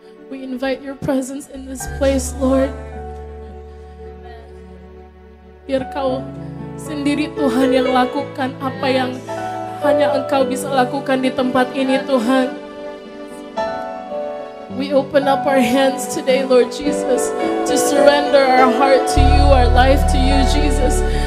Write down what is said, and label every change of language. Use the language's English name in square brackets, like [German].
[English] We invite your presence in this place, Lord. [Indonesian] Biar Kau sendiri Tuhan yang lakukan apa yang hanya Engkau bisa lakukan di tempat ini Tuhan. [English] We open up our hands today, Lord Jesus, to surrender our heart to you, our life to you, Jesus.